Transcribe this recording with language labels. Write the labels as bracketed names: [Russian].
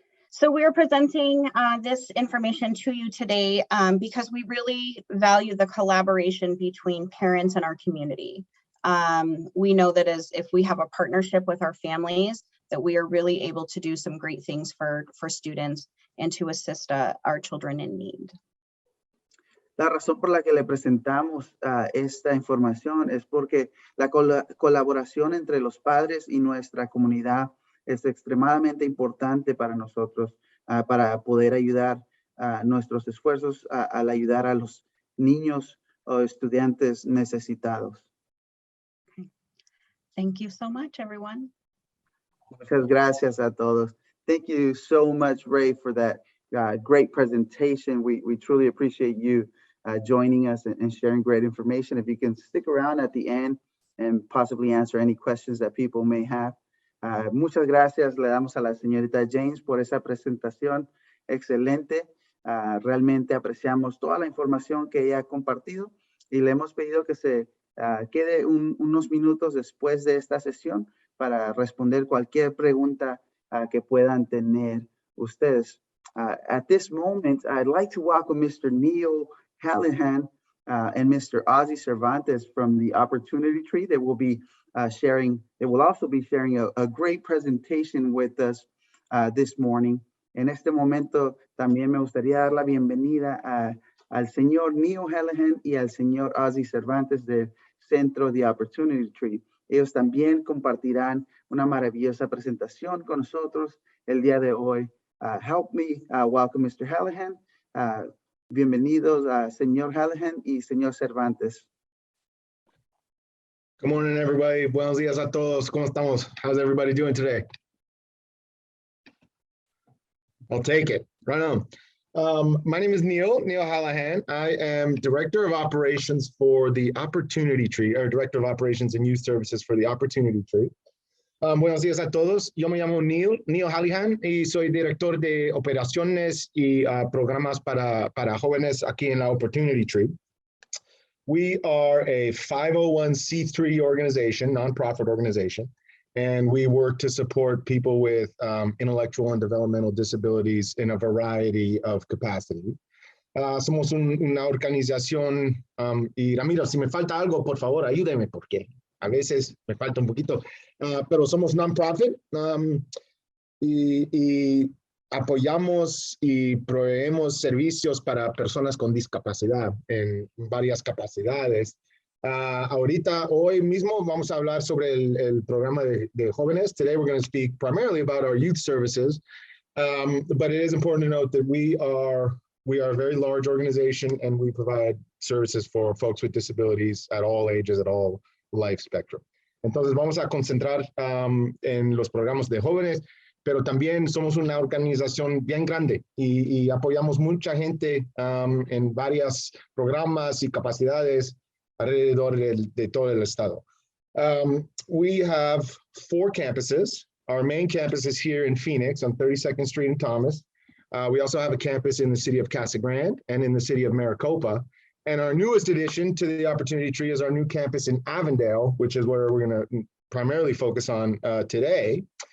[English] So we are presenting this information to you today because we really value the collaboration between parents and our community. We know that if we have a partnership with our families, that we are really able to do some great things for students and to assist our children in need. [Spanish] La razón por la que le presentamos esta información es porque la colaboración entre los padres y nuestra comunidad es extremadamente importante para nosotros, para poder ayudar nuestros esfuerzos al ayudar a los niños o estudiantes necesitados. [English] Okay. Thank you so much, everyone. [Spanish] Muchas gracias a todos. [English] Thank you so much, Ray, for that great presentation. We truly appreciate you joining us and sharing great information. If you can stick around at the end and possibly answer any questions that people may have. [Spanish] Muchas gracias le damos a la señorita James por esa presentación excelente. Realmente apreciamos toda la información que ella ha compartido y le hemos pedido que se quede unos minutos después de esta sesión para responder cualquier pregunta que puedan tener ustedes. [English] At this moment, I'd like to welcome Mr. Neil Hallahan and Mr. Ozzy Cervantes from the Opportunity Tree. They will be they will also be sharing a great presentation with us this morning. [Spanish] En este momento también me gustaría dar la bienvenida al señor Neil Hallahan y al señor Ozzy Cervantes del Centro de Opportunity Tree. Ellos también compartirán una maravillosa presentación con nosotros el día de hoy. [English] Help me welcome Mr. Hallahan. [Spanish] Bienvenidos a señor Hallahan y señor Cervantes. [English] Good morning, everybody. [Spanish] Buenos días a todos. ¿Cómo estamos? [English] How's everybody doing today? I'll take it. Right on. My name is Neil Hallahan. I am Director of Operations for the Opportunity Tree, or Director of Operations and Youth Services for the Opportunity Tree. [Spanish] Buenos días a todos. Yo me llamo Neil Hallahan y soy Director de Operaciones y Programas para jóvenes aquí en la Opportunity Tree. [English] We are a 501c3 organization, nonprofit organization, and we work to support people with intellectual and developmental disabilities in a variety of capacity. [Spanish] Somos una organización, y Ramiro, si me falta algo, por favor, ayúdeme, porque a veces me falta un poquito, pero somos nonprofit y apoyamos y proveemos servicios para personas con discapacidad en varias capacidades. Ahorita, hoy mismo, vamos a hablar sobre el programa de jóvenes. [English] Today, we're going to speak primarily about our youth services, but it is important to note that we are a very large organization and we provide services for folks with disabilities at all ages, at all life spectrum. [Spanish] Entonces, vamos a concentrar en los programas de jóvenes, pero también somos una organización bien grande y apoyamos mucha gente en varios programas y capacidades alrededor de todo el estado. [English] We have 4 campuses. Our main campus is here in Phoenix on 32nd Street in Thomas. We also have a campus in the city of Casa Grande and in the city of Maricopa. And our newest addition to the Opportunity Tree is our new campus in Avondale, which is where we're going to primarily focus on today.